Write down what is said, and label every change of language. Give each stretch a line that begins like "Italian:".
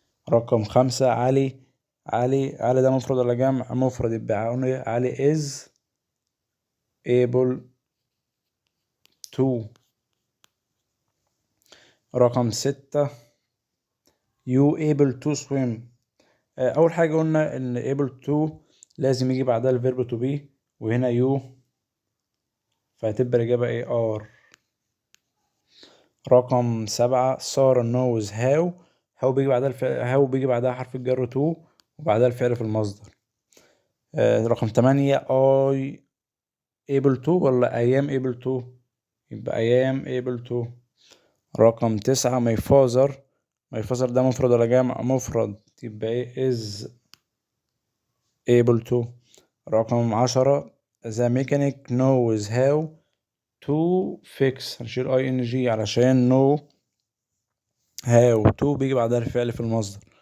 Arabic: رقم 5 علي ده مفرد ولا جمع؟ مفرد، يبقى علي
English: is able to.
Arabic: رقم
English: 6 you able to swim.
Arabic: أول حاجة قلنا إن
English: able to
Arabic: لازم يجي بعدها الفيرب
English: to be،
Arabic: وهنا you، فهتبقى الإجابة ايه are. رقم 7 سارة
English: knows how
Arabic: بيجي بعدها how بيجي بعدها حرف الجر to وبعدها الفعل في المصدر. رقم
English: 8 I able to
Arabic: ولا
English: I am able to؟
Arabic: يبقى
English: I am able to.
Arabic: رقم 9
English: my father
Arabic: ده مفرد ولا جمع؟ مفرد، يبقى ايه is able to. رقم 10
English: the mechanic knows how to fix،
Arabic: هنشيل اي ان جي علشان know how to بيجي بعدها الفعل في المصدر.